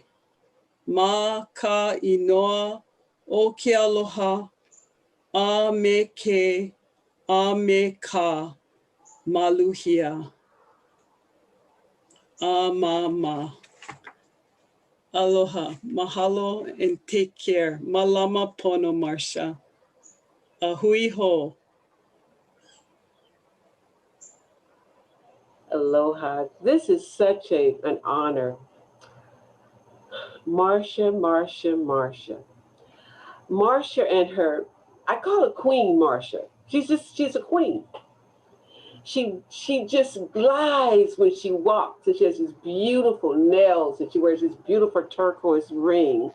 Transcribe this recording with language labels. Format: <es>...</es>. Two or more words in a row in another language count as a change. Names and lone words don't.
<haw>Ma ka inoa o ke aloha, a me ke, a me ka, maluhia. A ma. Aloha, mahalo,</haw> <en>and take care.</en> <haw>Malama pono, Marsha. A hui ho. Aloha.</haw> <en>This is such an honor. Marsha. Marsha and her, I call her Queen Marsha. She's a queen. She just glides when she walks, and she has these beautiful nails, and she wears this beautiful turquoise ring.</en>